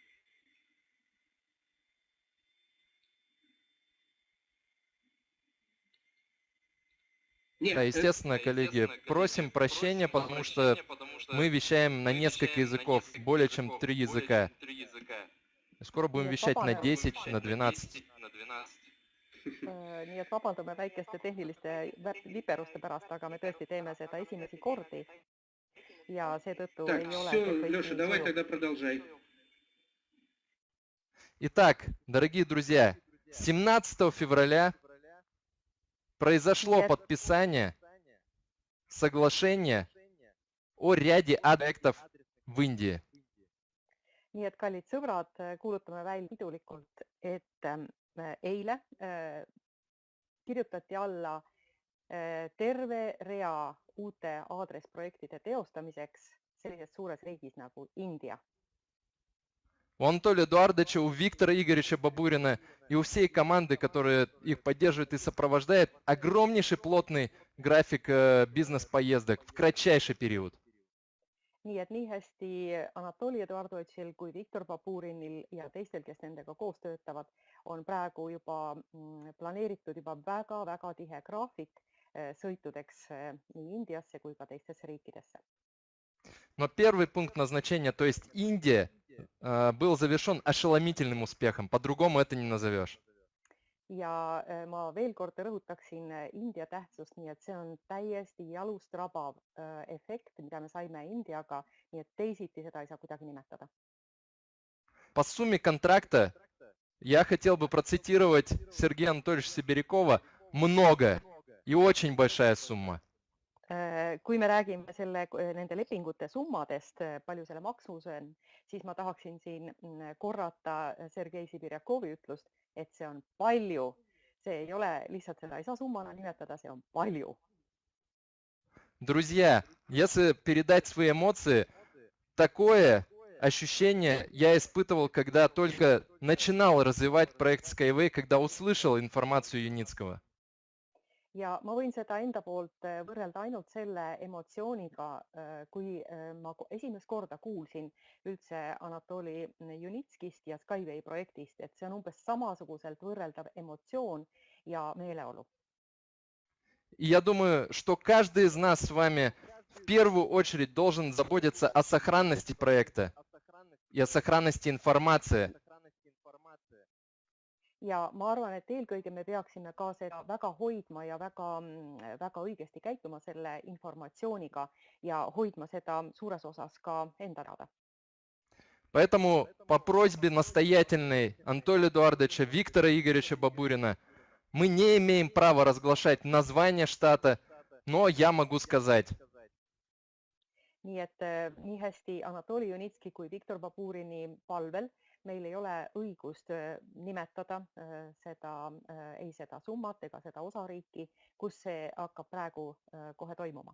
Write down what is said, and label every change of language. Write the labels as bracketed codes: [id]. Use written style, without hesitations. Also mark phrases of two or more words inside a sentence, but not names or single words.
[ru] Нет, Да, естественно, коллеги, просим прощения, потому что мы вещаем на несколько языков, более чем 3 языка. Скоро будем вещать на 10, на 12. [et] Nii et vabandame väikeste tehniliste viperuste pärast, aga me tõesti teeme seda esimesi kordi ja seetõttu [ru] Так, [et] ei ole [ru] все, [et] kõik [ru] Леша, [et] nii [ru] давай [et] sujuv. [ru] тогда продолжай. Итак, дорогие друзья, 17 февраля произошло Нет. подписание соглашения о ряде объектов в Индии. [et] Nii et kallid sõbrad, kuulutame välja pidulikult, et eile kirjutati alla terve rea uute aadressprojektide teostamiseks sellises suures riigis nagu India. [ru] У Анатолия Эдуардовича, у Виктора Игоревича Бабурина и у всей команды, которая их поддерживает и сопровождает, огромнейший плотный график бизнес-поездок в кратчайший период. [et] Nii et nii hästi Anatoli Eduardovitšil kui Viktor Baburinil ja teistel, kes nendega koos töötavad, on praegu juba planeeritud juba väga-väga tihe graafik sõitudeks nii Indiasse kui ka teistesse riikidesse. [ru] Но первый пункт назначения, то есть Индия, был завершен ошеломительным успехом. По-другому это не назовешь. [et] Ja ma veel kord rõhutaksin India tähtsust, nii et see on täiesti jalust rabav efekt, mida me saime Indiaga, nii et teisiti seda ei saa kuidagi nimetada. [ru] По сумме контракта я хотел бы процитировать Сергея Анатольевича Сибирякова: много и очень большая сумма. [et] Kui me räägime nende lepingute summadest, palju selle maksumus on, siis ma tahaksin siin korrata Sergei Sibirjakovi ütlust, et see on palju. See ei ole lihtsalt, seda ei saa summana nimetada, see on palju. [ru] Друзья, если передать свои эмоции, такое ощущение я испытывал, когда только начинал развивать проект Skyway, когда услышал информацию Юницкого. [et] Ja ma võin seda enda poolt võrrelda ainult selle emotsiooniga, kui ma esimest korda kuulsin üldse Anatoli Junitskist ja Skyway projektist, et see on umbes samasuguselt võrreldav emotsioon ja meeleolu. [ru] И я думаю, что каждый из нас с вами в первую очередь должен заботиться о сохранности проекта и о сохранности информации. [et] Ja ma arvan, et eelkõige me peaksime ka seda väga hoidma ja väga õigesti käituma selle informatsiooniga ja hoidma seda suures osas ka enda teada. [ru] Поэтому по просьбе настоятельной Анатолия Эдуардовича, Виктора Игоревича Бабурина мы не имеем права разглашать название штата, но я могу сказать. [et] nii et nii hästi Anatoli Junitski kui Viktor Baburini palvel meil ei ole õigust nimetada ei seda summat ega seda osariiki, kus see hakkab praegu kohe toimuma.